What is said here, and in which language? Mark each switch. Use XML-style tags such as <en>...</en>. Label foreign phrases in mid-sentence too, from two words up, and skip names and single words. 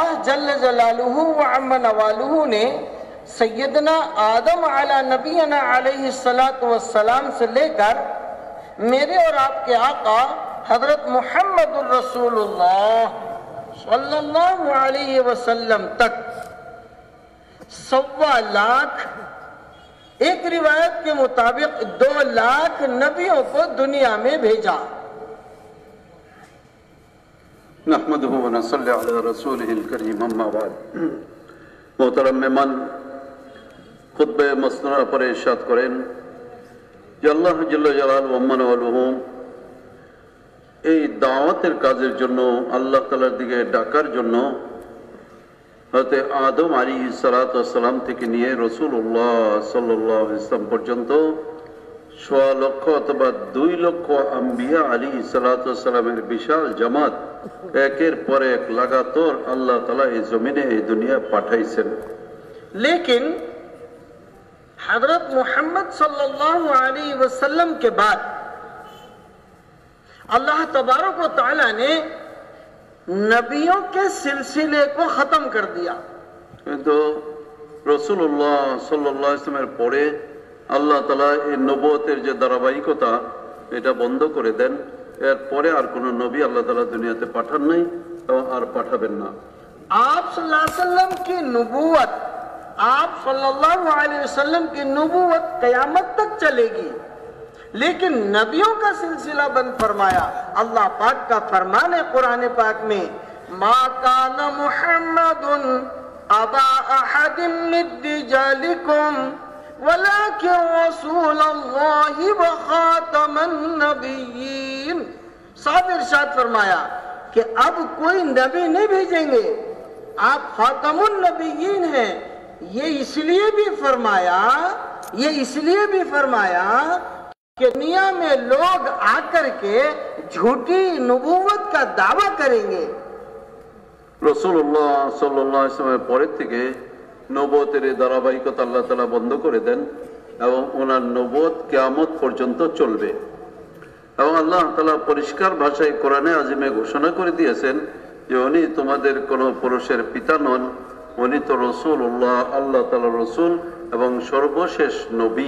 <ar>جل جلالہ و عم نوالہ</ar> <ur>نے سیدنا آدم</ur> <ar>علی نبینا علیہ السلام</ar> <ur>سے لے کر میرے اور آپ کے آقا حضرت محمد الرسول اللہ</ur> <ar>صلی اللہ علیہ وسلم</ar> <ur>تک 1.25 لاکھ، ایک روایت کے مطابق 2 لاکھ نبیوں کو دنیا میں بھیجا.</ur> <ar>نحمدہ و نصلی علی رسولہ الکریم اما بعد.</ar> <ur>محترم مہمان خطبہ مسنونہ پر ارشاد کریں</ur> <bn>যে আল্লাহ জাল্লা জালালুহু ওয়া মানাওয়ালুহু এই দাওয়াতের কাজের জন্য আল্লাহ তাআলার দিকে ডাকার জন্য হযরত আদম</bn> <ar>عليه الصلاة والسلام</ar> <bn>থেকে নিয়ে রাসূলুল্লাহ</bn> <ar>صلى الله عليه وسلم</ar> <bn>পর্যন্ত 1.5 লক্ষ অথবা 2 লক্ষ আম্বিয়া</bn> <ar>عليهم الصلاة والسلام</ar> <bn>বিশাল জামাত একের পর এক লাগাতার আল্লাহ তাআলা এই জমিনে এই দুনিয়া পাঠাইছেন.</bn> <ur>لیکن حضرت محمد</ur> <ar>صلی اللہ علیہ وسلم</ar> <ur>کے بعد اللہ تبارک و تعالیٰ نے نبیوں کے سلسلے کو ختم کر دیا.</ur> <bn>تو রাসূলুল্লাহ</bn> <ar>صلى الله عليه وسلم</ar> <bn>পরে আল্লাহ তাআলা এই নবুয়তের যে ধারাবাহিকতা এটা বন্ধ করে দেন. এরপরে আর কোনো নবী আল্লাহ তাআলা দুনিয়াতে পাঠান নাই এবং আর পাঠাবেন না.</bn> <ur>آپ</ur> <ar>صلی اللہ علیہ وسلم</ar> <ur>کی نبوت، آپ</ur> <ar>صلی اللہ علیہ وسلم</ar> <ur>کی نبوت قیامت تک چلے گی، لیکن نبیوں کا سلسلہ بند فرمایا. اللہ پاک کا فرمان ہے قرآن پاک میں</ur> <ar>ما کان محمد ابا احد من رجالکم ولكن رسول الله وخاتم النبيين.</ar> <ur>صاحب ارشاد فرمایا کہ اب کوئی نبی نہیں بھیجیں گے، آپ خاتم النبیین ہیں. یہ اس لیے بھی فرمایا کہ دنیا میں لوگ آ کر کے جھوٹی نبوت کا دعویٰ کریں گے.</ur> <bn>রাসূলুল্লাহ</bn> <ar>صلى الله عليه وسلم</ar> <bn>পরের থেকে নবুয়তের এই ধারাবাহিকতা আল্লাহ তাআলা বন্ধ করে দেন এবং ওনার নবুয়ত কিয়ামত পর্যন্ত চলবে। এবং আল্লাহ তাআলা পরিষ্কার ভাষায় কোরআনে আজিমে ঘোষণা করে দিয়েছেন যে উনি তোমাদের কোনো পুরুষের পিতা নন, উনি তো রাসূলুল্লাহ, আল্লাহ তাআলার রাসূল এবং সর্বশেষ নবী।</bn>